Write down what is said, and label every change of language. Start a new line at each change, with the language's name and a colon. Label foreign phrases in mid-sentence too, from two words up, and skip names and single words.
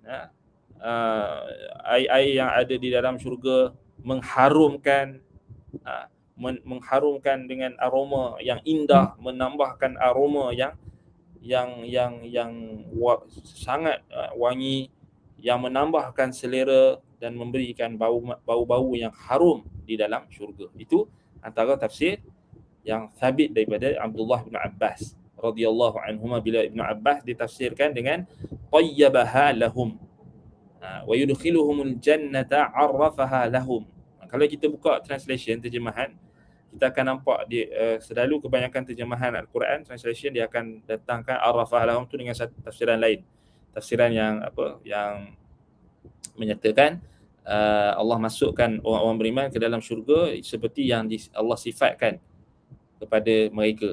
Malay: air-air yang ada di dalam syurga, mengharumkan dengan aroma yang indah, menambahkan aroma yang sangat wangi, yang menambahkan selera dan memberikan bau-bau yang harum di dalam syurga. Itu antara tafsir yang sabit daripada Abdullah bin Abbas
Arabic: رضي الله عنهما,
Malay: bila Ibn Abbas ditafsirkan dengan
Arabic: طيبها لهم ويدخلهم الجنة عرفها لهم.
Malay: Kalau kita buka translation, terjemahan, kita akan nampak selalu kebanyakan terjemahan Al-Quran translation dia akan datangkan
Arabic: عرفها لهم
Malay: tu dengan satu tafsiran lain. Tafsiran yang menyatakan Allah masukkan orang-orang beriman ke dalam syurga seperti yang Allah sifatkan kepada mereka.